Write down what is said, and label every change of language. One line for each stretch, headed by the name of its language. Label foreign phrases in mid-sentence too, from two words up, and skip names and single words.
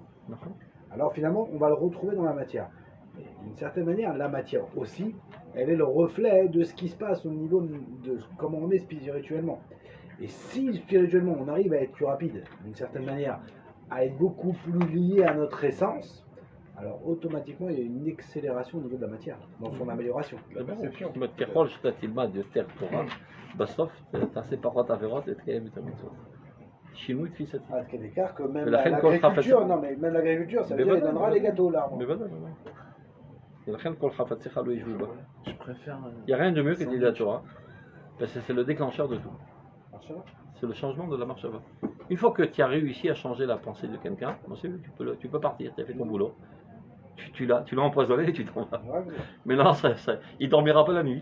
French: Alors finalement, on va le retrouver dans la matière. D'une certaine manière, la matière aussi, elle est le reflet de ce qui se passe au niveau de comment on est spirituellement. Et si spirituellement on arrive à être plus rapide, d'une certaine manière, à être beaucoup plus lié à notre essence, alors automatiquement il y a une accélération au niveau de la matière, dans son amélioration.
Hebrew: ככל שאתה תלמד יותר תורה, בסוף תעשה פחות עבירות ותקיים יותר מצוות. שינוי תפיסתי. עד כדי כך
French: que même l'agriculture, non mais même l'agriculture, ça veut dire qu'il donnera les gâteaux là.
Hebrew: ולכן כל חפציך לא ישבו בה.
French: Je préfère. Il n'y a rien de mieux que de la Torah, parce que c'est le déclencheur de tout. C'est le changement de la marche avant. Une fois que tu as réussi à changer la pensée de quelqu'un, tu peux partir, tu as fait ton boulot. Tu l'as empoisonné et tu t'en vas. Mais non, il ne dormira pas la nuit.